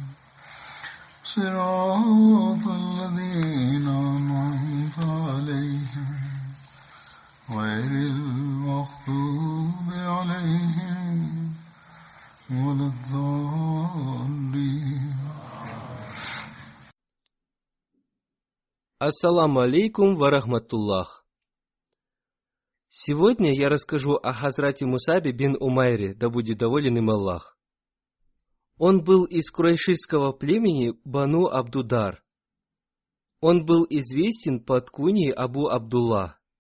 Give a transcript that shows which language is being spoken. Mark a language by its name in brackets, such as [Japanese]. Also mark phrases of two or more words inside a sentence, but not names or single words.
[Arabic] صراط الذين أنعمت عليهم غير المغضوب عليهم ولا الضالين. السلام عليكم ورحمة الله. [Russian] Сегодня я расскажу о Хазрате Мусабе бин Умайре, да будет доволен им Аллах. Он был из курайшистского племени Бану Абдудар. Он был известен под куньей Абу Абдуллах.